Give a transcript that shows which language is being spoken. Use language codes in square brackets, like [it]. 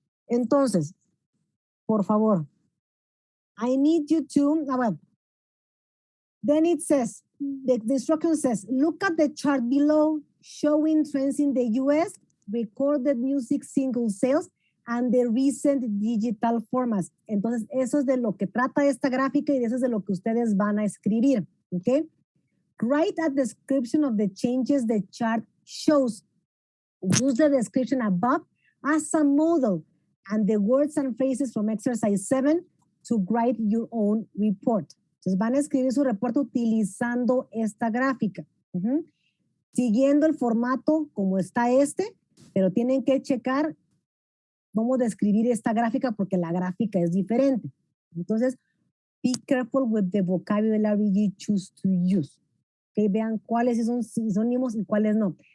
[es] Entonces, por favor, [en] I need you to, then it says, the instruction says, look at the chart below showing trends in the US, recorded music single sales, and the recent digital formats. [es] Entonces, eso es de lo que trata esta gráfica y eso es de lo que ustedes van a escribir, ¿ok? [en] Write a description of the changes the chart shows. Use the description above as a model and the words and phrases from exercise 7 to write your own report. [es] Entonces van a escribir su reporte utilizando esta gráfica. Siguiendo el formato como está este, pero tienen que checar cómo describir esta gráfica porque la gráfica es diferente. Entonces, [en] be careful with the vocabulary you choose to use. [es] Okay, vean cuáles son sinónimos y cuáles no.